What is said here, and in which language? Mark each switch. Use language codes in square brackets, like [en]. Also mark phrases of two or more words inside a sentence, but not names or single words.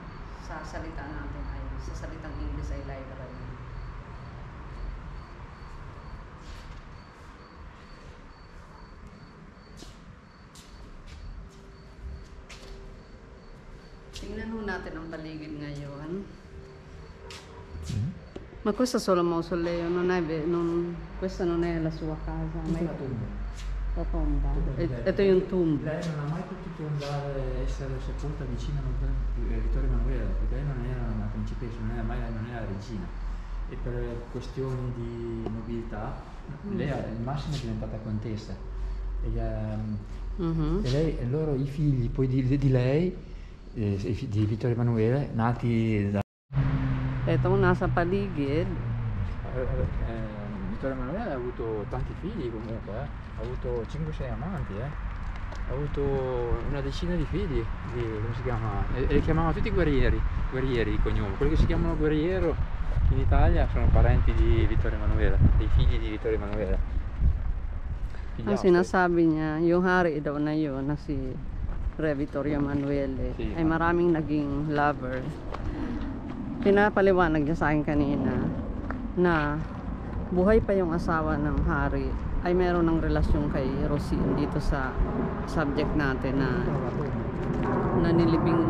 [tl] Sa salita natin ay, sa salitang English ay library. Tingnan ho natin ang paligid ngayon. [it] Ma questo solo mausoleo, questa non è la sua casa, ma è la tomba. [tl] Ito yung tomb. [it] Lei non ha mai potuto andare a essere sepolta vicino a Vittorio Emanuele, perché lei non era una principessa, non era regina. E per questioni di nobiltà, lei al massimo è diventata contessa. E loro, i figli poi di lei, di Vittorio Emanuele, nati da... [tl] Itong nasa paligid. [it] Vittorio Emanuele ha avuto tanti figli comunque, ha avuto 5-6 amanti, ha avuto una decina di figli, come si chiama? E li chiamavano tutti guerrieri di cognome. Quelli che si chiamano guerriero in Italia sono parenti di Vittorio Emanuele, dei figli di Vittorio Emanuele. [tl] Ang sinasabi niya, yung hari daw na yun, na si Re Vittorio Emanuele, sì, ay maraming naging lover. Pinapaliwanag niya sa akin kanina na buhay pa yung asawa ng hari ay meron ng relasyon kay Rosin dito sa subject natin na nilibing.